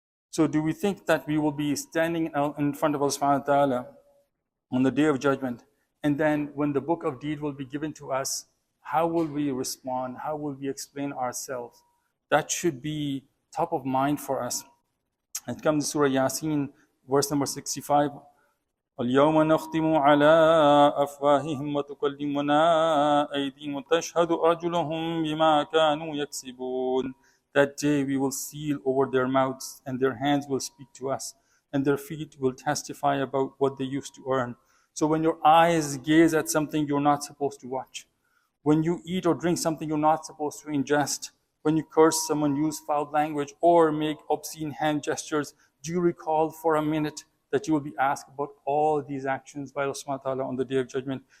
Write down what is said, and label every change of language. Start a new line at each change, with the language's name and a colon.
English: So do we think that we will be standing in front of Allah subhanahu wa ta'ala on the day of judgment, and then when the book of deed will be given to us, how will we respond? How will we explain ourselves? That should be top of mind for us. It comes in Surah Yasin, verse number 65.
Arabic: اليوم نختم على أفواههم وتكلمنا أيديهم وتشهد أرجلهم بما كانوا يكسبون.
English: That day we will seal over their mouths, and their hands will speak to us, and their feet will testify about what they used to earn. So when your eyes gaze at something you're not supposed to watch, when you eat or drink something you're not supposed to ingest, when you curse someone, use foul language, or make obscene hand gestures, do you recall for a minute that you will be asked about all these actions by Allah subhanahu wa ta'ala on the day of judgment?